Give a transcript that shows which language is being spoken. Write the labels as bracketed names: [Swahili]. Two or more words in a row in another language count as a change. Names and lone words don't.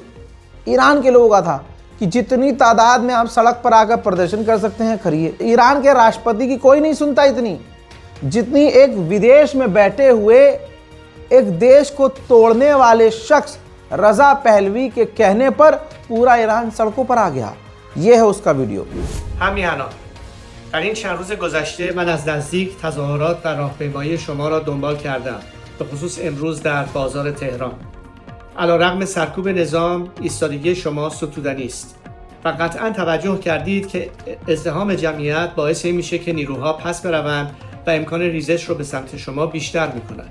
[Hindi] ईरान के लोगों का था कि जितनी तादाद में आप सड़क पर आकर प्रदर्शन कर सकते हैं करिए। ईरान के राष्ट्रपति की कोई नहीं सुनता इतनी, जितनी एक विदेश में बैठे हुए एक देश को तोड़ने वाले शख्स रज़ा पहलवी के कहने पर पूरा ईरान सड़कों पर आ गया। ये है उसका वीडियो। [Persian] همیهنان در این چند روز گذشته من از نزدیک تظاهرات و راهپیمایی شما را دنبال کردم، به خصوص امروز در بازار تهران. علیرغم سرکوب نظام، ایستادگی شما ستودنی است و قطعا توجه کردید که ازدحام جمعیت باعث این میشه که نیروها پس بروند و امکان ریزش رو به سمت شما بیشتر میکنند.